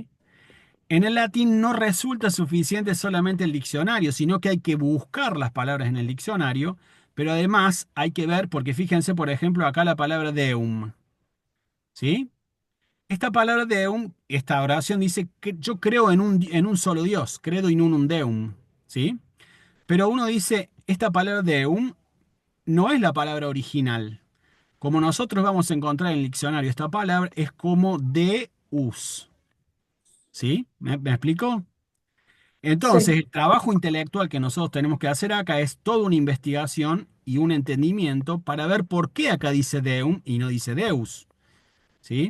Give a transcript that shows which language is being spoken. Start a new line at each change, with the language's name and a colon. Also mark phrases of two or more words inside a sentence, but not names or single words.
Spanish: En el latín no resulta suficiente solamente el diccionario, sino que hay que buscar las palabras en el diccionario, pero además hay que ver, porque fíjense, por ejemplo, acá la palabra deum, ¿sí? Esta palabra deum, esta oración dice que yo creo en un solo Dios,
Latin: credo in unum deum,
Spanish: ¿sí? Pero uno dice, esta palabra deum no es la palabra original. Como nosotros vamos a encontrar en el diccionario esta palabra, es como deus, ¿sí? ¿Me explico? Entonces, Sí. el trabajo intelectual que nosotros tenemos que hacer acá es toda una investigación y un entendimiento para ver por qué acá dice deum y no dice deus, ¿sí?